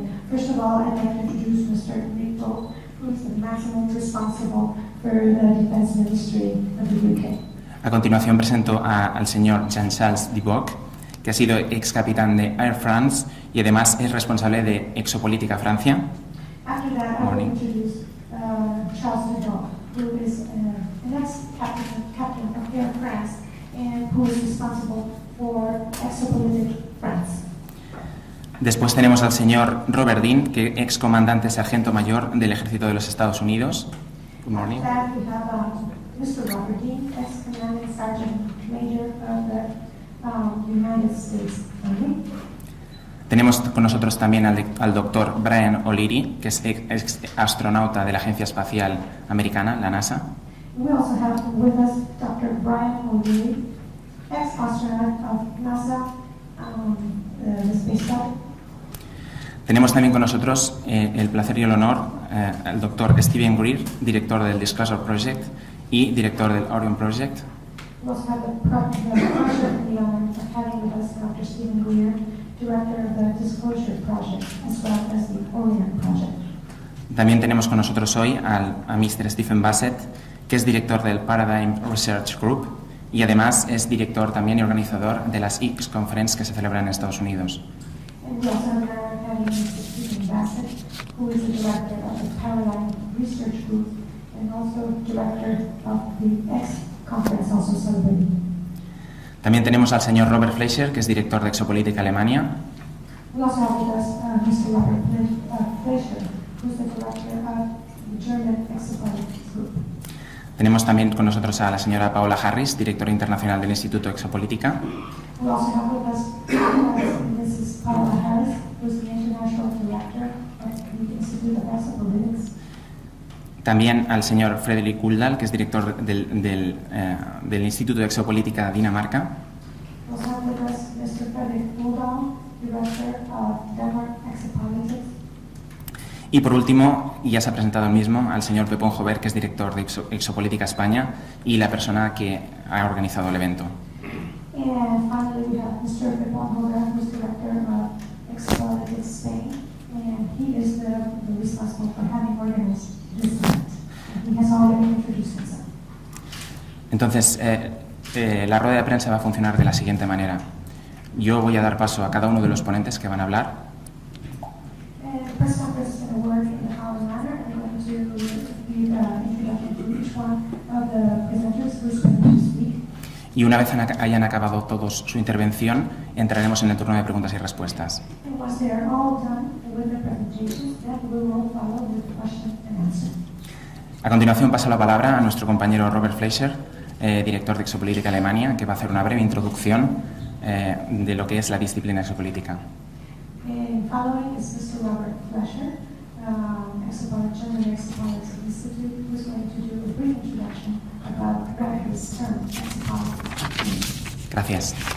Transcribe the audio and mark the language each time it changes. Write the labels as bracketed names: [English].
[English] First of all, I'd like to introduce Mr. Nick Pope, who is the maximum responsible for the Defense Ministry of the UK. [Spanish] A continuación presento al señor Jean-Charles Duboc, que ha sido ex capitán de Air France y además es responsable de Exopolítica Francia. [English] After that, I will introduce Charles Duboc, who is an ex-captain of Air France and who is responsible for Exopolitics France. [Spanish] Después tenemos al señor Robert Dean, que es ex comandante sargento mayor del Ejército de los Estados Unidos. [English] Good morning. After that, we have Mr. Robert Dean, ex-commanding sergeant major of the United States Army. [Spanish] Tenemos con nosotros también al doctor Brian O'Leary, que es ex astronauta de la Agencia Espacial Americana, la NASA. [English] We also have with us Dr. Brian O'Leary, ex-astronaut of NASA, the Space Flight. [Spanish] Tenemos también con nosotros el placer y el honor al doctor Stephen Greer, director del Disclosure Project y director del Orion Project. [English] We also have the pleasure and the honor of having with us Dr. Stephen Greer, director of the Disclosure Project, as well as the Orion Project. [Spanish] También tenemos con nosotros hoy a Mr. Stephen Bassett, que es director del Paradigm Research Group y además es director también y organizador de las X Conference que se celebran en Estados Unidos. [English] And we also have Mr. Stephen Bassett, who is the director of the Paradigm Research Group and also director of the X Conference, also celebrated. [Spanish] También tenemos al señor Robert Fleischer, que es director de Exopolítica Alemania. [English] We also have with us Mr. Robert Fleischer, who is the director of the German Exopolitics Group. [Spanish] Tenemos también con nosotros a la señora Paola Harris, directora internacional del Instituto Exopolítica. [English] We also have with us Mrs. Paola Harris, who is the international director of the Institute of Exopolitics. [Spanish] También al señor Frederick Kuldal, que es director del Instituto de Exopolítica de Dinamarca. [English] We also have with us Mr. Frederick Kuldal, director of Denmark Exopolitics. [Spanish] Y por último, y ya se ha presentado el mismo, al señor Pepón Jover, que es director de Exopolítica España y la persona que ha organizado el evento. [English] And finally, we have Mr. Pepón Jover, who is director of Exopolitics Spain, and he is the responsible for having organized this event. And he has already introduced himself. [Spanish] Entonces, la rueda de prensa va a funcionar de la siguiente manera. Yo voy a dar paso a cada uno de los ponentes que van a hablar. [English] Press conference is going to work in the following manner. I'm going to give introduction to each one of the presenters who is going to speak. [Spanish] Y una vez hayan acabado todos su intervención, entraremos en el turno de preguntas y respuestas. [English] And once they are all done with their presentations, then we will follow with the question and answer. [Spanish] A continuación paso la palabra a nuestro compañero Robert Fleischer, director de Exopolitics Alemania, que va a hacer una breve introducción de lo que es la disciplina exopolítica. [English] Following is Mr. Robert Fleischer, Exopolitics Institute, who is going to do a brief introduction about this term, exopolitics. [Spanish] Gracias.